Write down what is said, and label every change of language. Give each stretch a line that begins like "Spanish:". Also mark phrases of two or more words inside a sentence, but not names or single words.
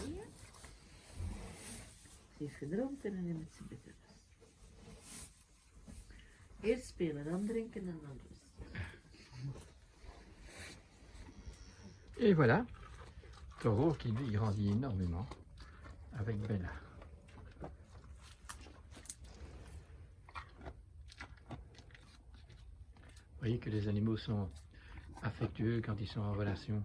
Dutch: Heeft gedroomd en dan hebben ze beter. Eerst spelen, dan drinken en dan rusten.
French: Et voilà, Taureau qui lui grandit énormément avec Bella. Vous voyez que les animaux sont affectueux quand ils sont en relation.